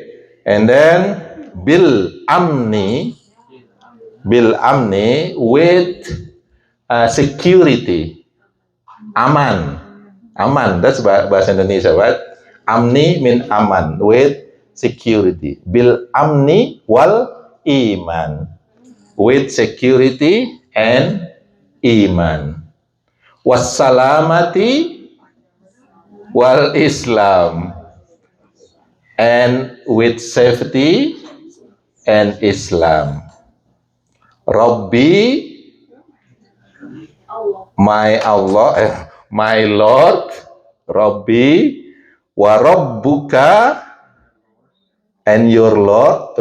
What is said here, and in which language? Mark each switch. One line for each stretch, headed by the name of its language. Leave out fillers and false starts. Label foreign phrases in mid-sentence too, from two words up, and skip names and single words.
English: And then
Arabic: بالأمن
English: with security. Aman. That's
Indonesian: bahasa Indonesia,
English: right? Amni mean aman, with security.
Arabic: بالأمن والإيمان,
English: with security and iman.
Arabic: والسلامة والإسلام,
English: and with safety and Islam. Rabbi, my Allah, my Lord,
Arabic: ربي، وربك,
English: and your Lord.